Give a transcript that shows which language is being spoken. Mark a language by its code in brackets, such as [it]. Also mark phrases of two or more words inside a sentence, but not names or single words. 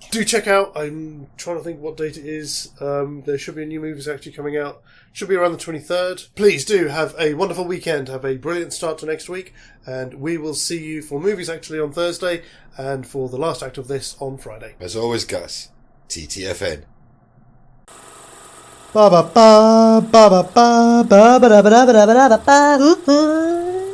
[en] Do check out, I'm trying to think what date it is. There should be a new movie actually coming out. Should be around the 23rd. Please do have a wonderful weekend. Have a brilliant start to next week. And we will see you for movies actually on Thursday, and for the last act of this on Friday. As always, Gus, TTFN. Ba ba ba ba ba ba ba ba ba ba ba ba ba ba.